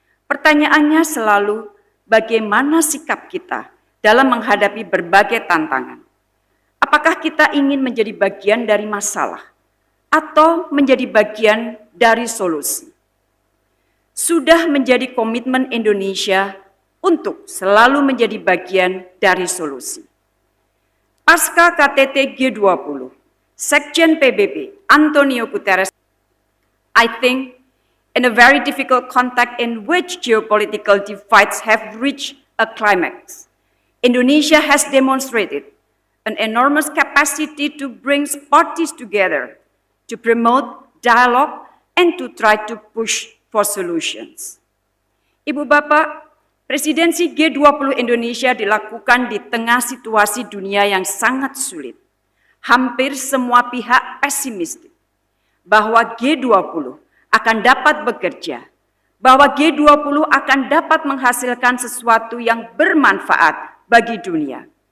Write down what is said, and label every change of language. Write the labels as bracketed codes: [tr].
[id] Pertanyaannya selalu, bagaimana sikap kita dalam menghadapi berbagai tantangan? Apakah kita ingin menjadi bagian dari masalah atau menjadi bagian dari solusi? Sudah menjadi komitmen Indonesia untuk selalu menjadi bagian dari solusi. Pasca KTT G20, Sekjen PBB Antonio Guterres, [en] I think in a very difficult context in which geopolitical divides have reached a climax, Indonesia has demonstrated an enormous capacity to bring parties together, to promote dialogue, and to try to push for solutions. [id] Ibu Bapak, presidensi G20 Indonesia dilakukan di tengah situasi dunia yang sangat sulit. Hampir semua pihak pesimistik bahwa G20 akan dapat bekerja, bahwa G20 akan dapat menghasilkan sesuatu yang bermanfaat bagi dunia.